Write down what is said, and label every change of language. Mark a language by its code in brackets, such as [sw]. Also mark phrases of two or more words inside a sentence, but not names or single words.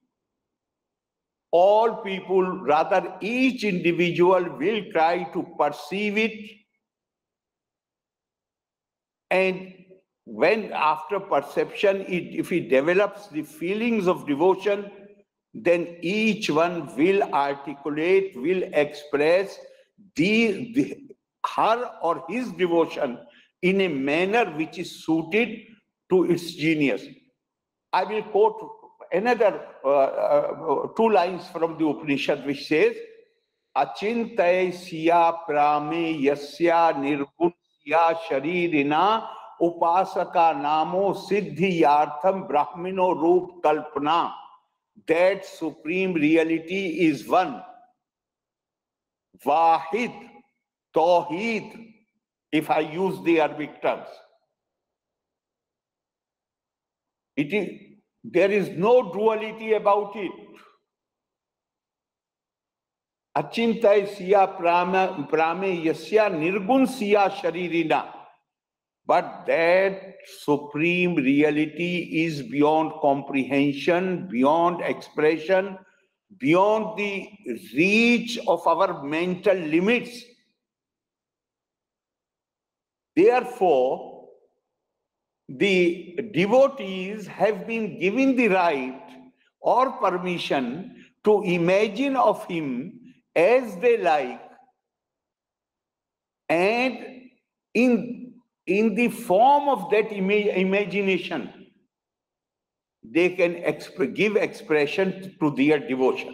[en] All people, rather each individual will try to perceive it, and when after perception, if he develops the feelings of devotion, then each one will articulate, will express her or his devotion in a manner which is suited to its genius. I will quote another 2 lines from the Upanishad, which says, [sa] अचिन्त्य स्य अप्रमेयस्य निर्गुण स्य अशरीरिणः उपासकानां सिद्ध्यर्थं ब्रह्मणो रूप कल्पना. [en] That supreme reality is one. [ar] واحد، توحيد, [en] if I use the Arabic terms. There is no duality about it. [sa] अचिन्त्य स्य अप्रमेयस्य निर्गुण स्य अशरीरिणः. [en] But that supreme reality is beyond comprehension, beyond expression, beyond the reach of our mental limits. Therefore, the devotees have been given the right or permission to imagine of him as they like, and in the form of that imagination, they can give expression to their devotion.